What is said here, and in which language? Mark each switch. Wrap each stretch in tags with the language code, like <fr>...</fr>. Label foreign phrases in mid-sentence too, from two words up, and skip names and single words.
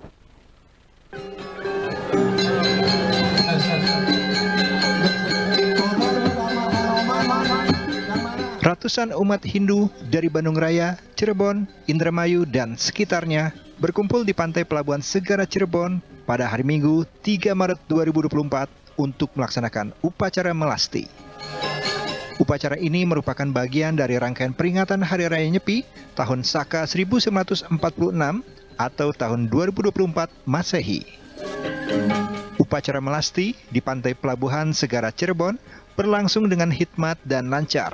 <id>Ratusan umat Hindu dari Bandung Raya, Cirebon, Indramayu, dan sekitarnya berkumpul di Pantai Pelabuhan Segara Cirebon pada hari Minggu 3 Maret 2024 untuk melaksanakan upacara melasti. Upacara ini merupakan bagian dari rangkaian peringatan Hari Raya Nyepi tahun Saka 1946 atau tahun 2024 Masehi. Upacara melasti di Pantai Pelabuhan Segara Cirebon berlangsung dengan hikmat dan lancar.</id>